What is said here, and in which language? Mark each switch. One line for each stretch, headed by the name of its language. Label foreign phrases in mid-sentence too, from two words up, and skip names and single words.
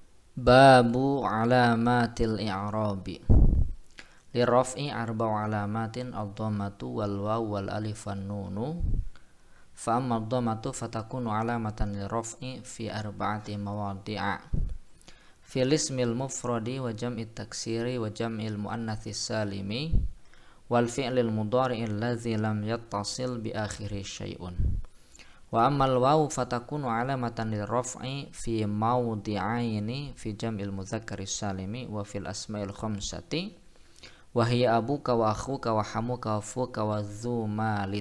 Arabic: باب علامات الإعراب. للرفع أربع علامات الضمة والواو والألف والنون. فأما الضمة فتكون علامة للرفع في أربعة مواضع. في الاسم المفرد وجمع التكسير وجمع المؤنث السالم والفعل المضارع الذي لم يتصل بآخره شيء. وأما الواو فتكون علامة للرفع في موضعين في جمع المذكر السالم وفي الأسماء الخمسة وهي أبوك وأخوك وحموك وفوك وذو مال.